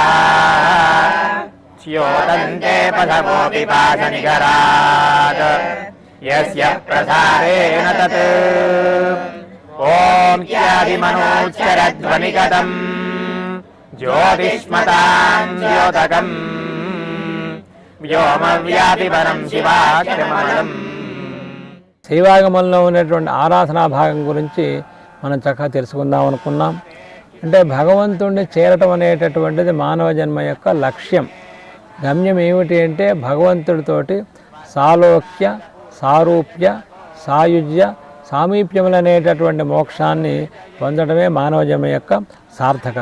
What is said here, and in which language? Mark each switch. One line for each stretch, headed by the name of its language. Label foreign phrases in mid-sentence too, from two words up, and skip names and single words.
Sanskrit: स्योतन्ते पथकोऽपि पाशनिकरात् यस्य प्रसारेण तत् ॐ ख्यातिमनोच्चरध्वनिगतम् ज्योतिष्मतां द्योतकम् వ్యోమవ్యాపిపరం శివాక్షమలం.
Telugu: శైవాగమంలో ఉన్నటువంటి ఆరాధనా భాగం గురించి మనం చక్కగా తెలుసుకుందాం అనుకున్నాం. అంటే భగవంతుణ్ణి చేరటం అనేటటువంటిది మానవ జన్మ యొక్క లక్ష్యం. గమ్యం ఏమిటి అంటే భగవంతుడితోటి సాలోక్య సారూప్య సాయుజ్య సామీప్యములు అనేటటువంటి మోక్షాన్ని పొందడమే మానవ జన్మ యొక్క సార్థకత.